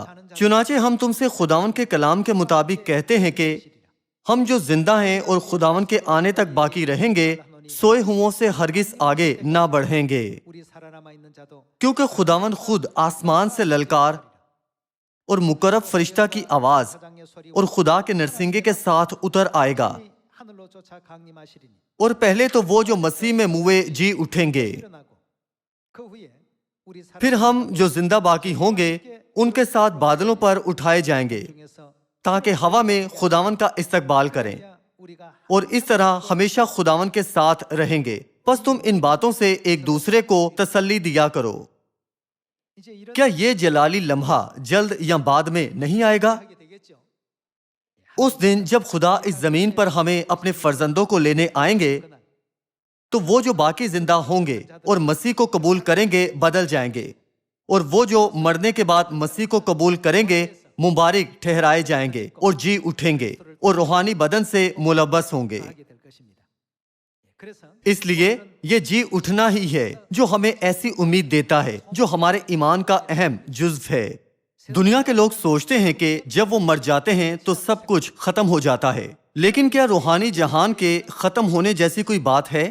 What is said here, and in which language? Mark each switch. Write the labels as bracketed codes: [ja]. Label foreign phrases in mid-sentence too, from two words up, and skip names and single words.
[ur] چنانچہ ہم تم سے خداوند کے کلام کے مطابق کہتے ہیں کہ ہم جو زندہ ہیں اور خداوند کے آنے تک باقی رہیں گے سوئے ہوں سے ہرگز آگے نہ بڑھیں گے، [ko] 우리 살아남아 있는 자도 [ur] کیونکہ خداوند خود آسمان سے للکار اور مقرب فرشتہ کی آواز [ko] 사장의 소리 [ur] اور خدا کے نرسنگے کے ساتھ اتر آئے گا، [ko] 하늘로 쫓아 강림하시리니 [ur] اور پہلے تو وہ جو مسیح میں موئے جی اٹھیں گے، [ko] 일어나고 그 후에 우리 [ur] پھر ہم جو زندہ باقی ہوں گے ان کے ساتھ بادلوں پر اٹھائے جائیں گے [ko] 중에서 [ur] تاکہ ہوا میں خداوند کا استقبال کریں، [ko] 우리가 [ur] اور اس طرح ہمیشہ خداوند کے ساتھ رہیں گے۔ بس تم ان باتوں سے ایک دوسرے کو تسلی دیا کرو۔ [ko] 이제 이런 [ur] کیا یہ جلالی لمحہ جلد یا بعد میں نہیں آئے گا؟ [ko] 하게 되겠죠. [ur] اس دن جب خدا اس زمین پر ہمیں اپنے فرزندوں کو لینے آئیں گے تو وہ جو باقی زندہ ہوں گے اور مسیح کو قبول کریں گے بدل جائیں گے، اور وہ جو مرنے کے بعد مسیح کو قبول کریں گے مبارک ٹھہرائے جائیں گے اور جی اٹھیں گے اور روحانی بدن سے ملبس ہوں گے۔ [ko] 하게 될 것입니다. 그래서 [ur] اس لیے یہ جی اٹھنا ہی ہے جو ہمیں ایسی امید دیتا ہے جو ہمارے ایمان کا اہم جزو ہے۔ دنیا کے لوگ سوچتے ہیں کہ جب وہ مر جاتے ہیں تو سب کچھ ختم ہو جاتا ہے، لیکن کیا روحانی جہان کے ختم ہونے جیسی کوئی بات ہے؟